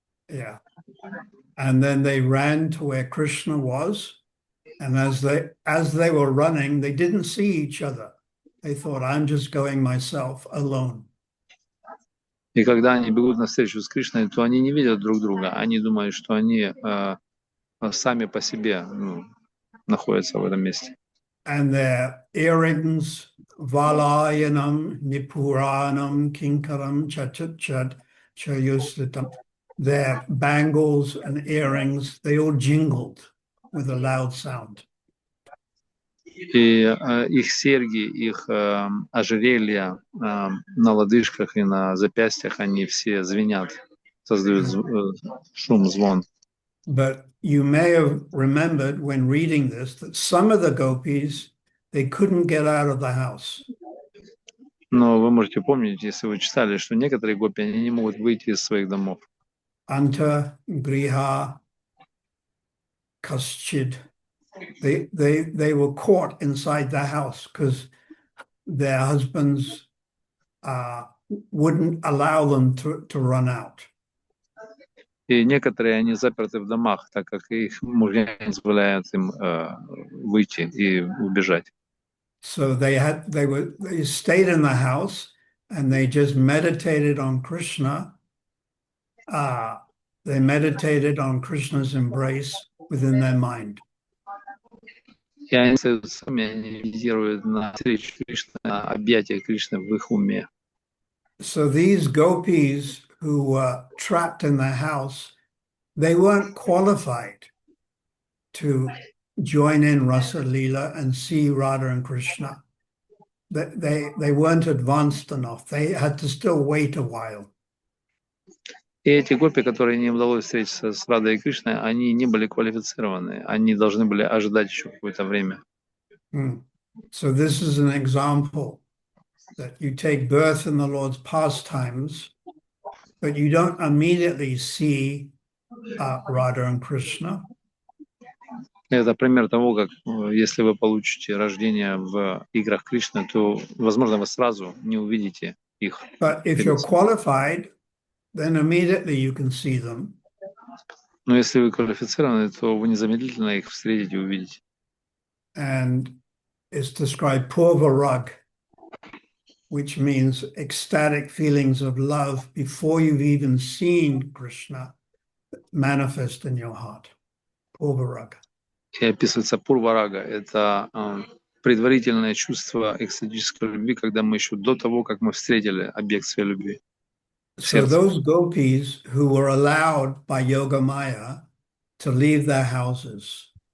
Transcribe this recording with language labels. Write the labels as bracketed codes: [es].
[en] Yeah. And then they ran to where Krishna was. And as they were running, they didn't see each other. They thought, I'm just going myself alone. [ru] И когда они бегут навстречу с Кришной, то они не видят друг друга. Они думают, что они сами по себе находятся в этом месте. [en] And their earrings, [sa] Valayanam, Nipuranam, Kinkaram, Chachachat, Chayusitam, [en] their bangles and earrings, they all jingled with a loud sound. [ru] И их серьги, их ожерелья на лодыжках и на запястьях, они все звенят, создают шум, звон. [en] But you may have remembered when reading this that some of the gopis, they couldn't get out of the house. [ru] Но вы можете помнить, если вы читали, что некоторые гопи, они не могут выйти из своих домов. [sa] Anta griha kaschid. [en] They were caught inside the house because their husbands wouldn't allow them to run out. [ru] И некоторые, они заперты в домах, так как их мужья не позволяют им выйти и убежать. [en] So they stayed in the house and they just meditated on Krishna. They meditated on Krishna's embrace within their mind. [ru] И они сами они медитируют на встречу Кришны, на объятия Кришны в их уме. [en] So these gopis who were trapped in the house, they weren't qualified to join in Rasa Leela and see Radha and Krishna. They weren't advanced enough. They had to still wait a while. [ru] И эти гопи, которые не удалось встретиться с Радой и Кришной, они не были квалифицированы. Они должны были ожидать еще какое-то время. [en] So this is an example that you take birth in the Lord's pastimes, but you don't immediately see Radha and Krishna. [ru] Это пример того, как если вы получите рождение в играх Кришны, то, возможно, вы сразу не увидите их. [en] But if you're qualified, then immediately you can see them. [ru] Но если вы квалифицированы, то вы незамедлительно их встретите и увидите. [en] And it's described purva rag, which means ecstatic feelings of love before you've even seen Krishna manifest in your heart. [sa] Purva rag. [ru] И описывается пурварага. Это предварительное чувство экстатической любви, когда мы еще до того, как мы встретили объект своей любви. [en] So those gopis who were allowed by Yoga Maya to leave their houses.